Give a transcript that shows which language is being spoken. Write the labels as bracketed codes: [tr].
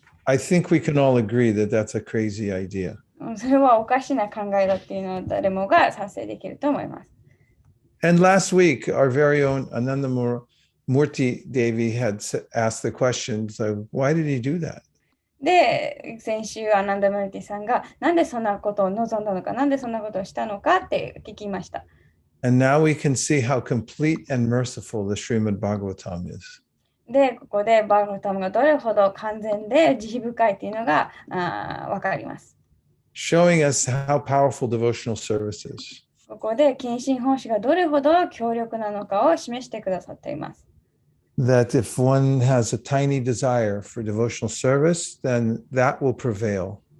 [en] I think we can all agree that that's a crazy idea. [ja] それはおかしな考えだっていうのは誰もが賛成できると思います。 [en] And last week, our very own Ananda Murti Devi had asked the question, so why did he do that? [ja] で、先週アナンダ・ムルティさんがなんでそんなことを望んだのか、なんでそんなことをしたのかって聞きました。 [en] And now we can see how complete and merciful the Srimad Bhagavatam is. [ja] で、ここでバーガワタムがどれほど完全で慈悲深いというのがわかります。 [en] Showing us how powerful devotional service is. [ja] ここで献身奉仕がどれほど強力なのかを示してくださっています。 [en] That if one has a tiny desire for devotional service, then that will prevail.